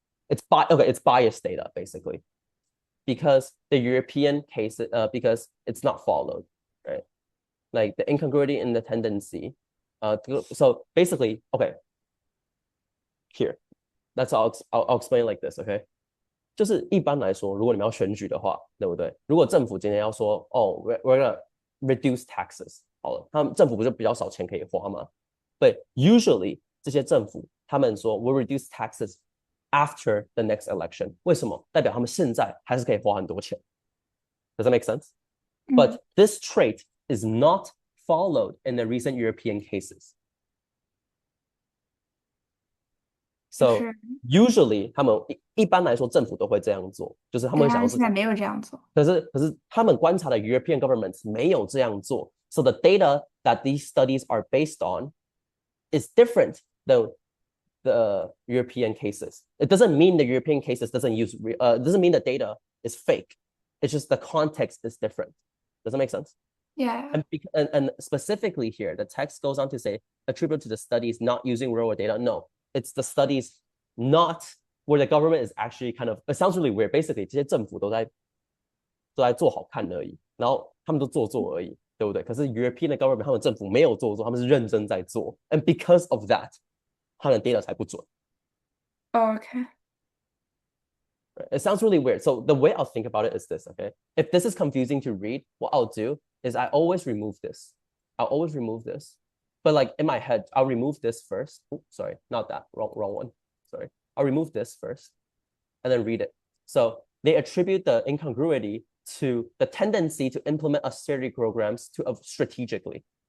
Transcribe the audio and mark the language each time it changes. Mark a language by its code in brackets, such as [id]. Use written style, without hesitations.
[en] It's biased data basically, because the European case because it's not followed, right? Like the incongruity in the tendency. So basically, okay. Here, that's I'll explain like this, okay? [zh] 就是一般来说，如果你们要选举的话，对不对？如果政府今天要说，哦， [en] we're gonna reduce taxes， [zh] 好了，他们政府不是比较少钱可以花吗？ [en] But usually [zh] 这些政府他们说 [en] we'll reduce taxes after the next election， [zh] 为什么？代表他们现在还是可以花很多钱。 [en] Does that make sense? But this trait is not followed in the recent European cases. So usually [zh] 他们一般来说政府都会这样做，就是他们想要现在没有这样做。可是他们观察的 European governments 没有这样做。 [en] So the data that these studies are based on is different than the European cases. It doesn't mean the European cases doesn't mean the data is fake. It's just the context is different. Does that make sense? Yeah. And specifically here, the text goes on to say attribute to the studies not using real world data. No, it's the studies not where the government is actually kind of, it sounds really weird. [zh] Basically, 这些政府都在做好看而已，然后他们都做而已，对不对？可是 European 的 government 他们政府没有做，他们是认真在做 ， [en] and because of that， [zh] 他们的 data 才不准。 [en] Okay. It sounds really weird. So the way I'll think about it is this, okay? If this is confusing to read, what I'll do is I always remove this. I'll always remove this, But like in my head, I'll remove this first. Oops, sorry, not that. Wrong one. Sorry. I'll remove this first and then read it. So they attribute the incongruity to the tendency to implement austerity programs strategically.